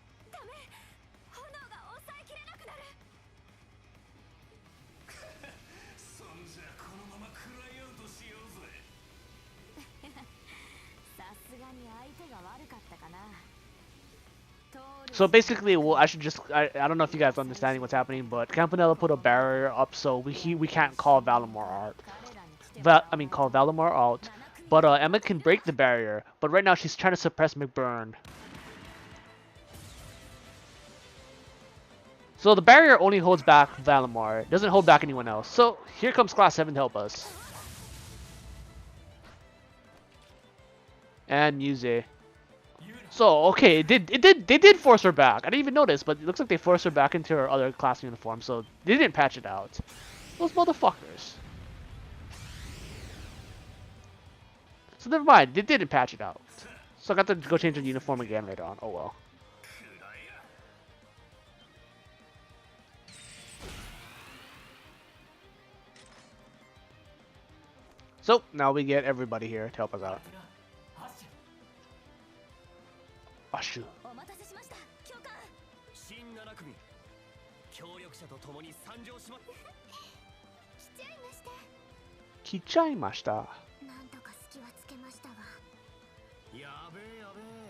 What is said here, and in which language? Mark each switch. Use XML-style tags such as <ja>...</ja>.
<ja>ダメ、炎が抑えきれなくなる。そんじゃこのままクライアウトしようぜ。さすがに相手が悪かったかな。</ja> <en>So basically, well, I should just, I don't know if you guys are understanding what's happening, but Campanella put a barrier up so we can't call Valimar out. Call Valimar out. But Emma can break the barrier, but right now she's trying to suppress McBurn. So the barrier only holds back Valimar, it doesn't hold back anyone else. So here comes Class 7 to help us. And Muse. So okay, they did force her back. I didn't even notice, but it looks like they forced her back into her other class uniform, so they didn't patch it out. Those motherfuckers. So never mind, they didn't patch it out. So I got to go change the uniform again later on. Oh well. So now we get everybody here to help us out. Ashu.</en> <ja>お待たせしました、教官。新7組協力者と共に参上します。来ちゃいました。来ちゃいました。なんとか隙はつけましたが。やべえやべえ。</ja>